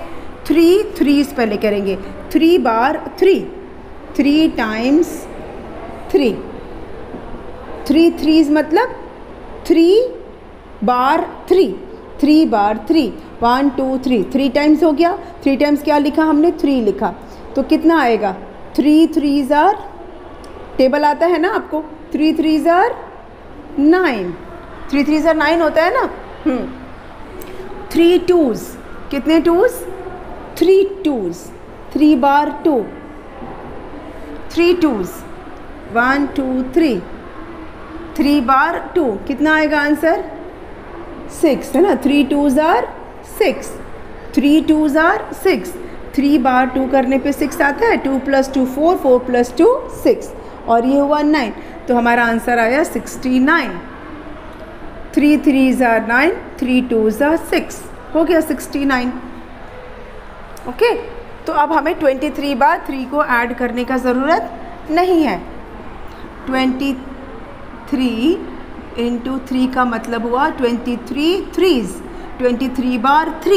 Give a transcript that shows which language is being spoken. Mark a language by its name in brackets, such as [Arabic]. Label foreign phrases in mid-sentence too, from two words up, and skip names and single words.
[Hindi] 3 3s पहले करेंगे, 3 बार 3, 3 टाइम्स 3, 3 3s मतलब 3 बार 3, 3 बार 3, 1 2 3, 3 टाइम्स हो गया। 3 टाइम्स क्या लिखा हमने, 3 लिखा। तो कितना आएगा, [English] 3 3s are, [Hindi] टेबल आता है ना आपको, [English] 3 3s are 9, 3 3s are 9 [Hindi] होता है ना। 3 2s, कितने 2s, 3 2s, 3 बार 2, 3 2s, 1 2 3, 3 बार 2, कितना आएगा आंसर, 6 है ना। [English] 3 2s are 6, 3 2s are 6, [Hindi] 3 बार 2 करने पे 6 आता है, 2 + 2 4, 4 + 2 6, और ये हुआ 9। तो हमारा आंसर आया 69। [English] 3 3s are 9, 3 2s are 6, [Hindi] हो गया 69। [English] ओके। [Hindi] तो अब हमें 23 बार 3 को ऐड करने का ज़रूरत नहीं है। 23 × 3 का मतलब हुआ 23 3s, 23 बार 3।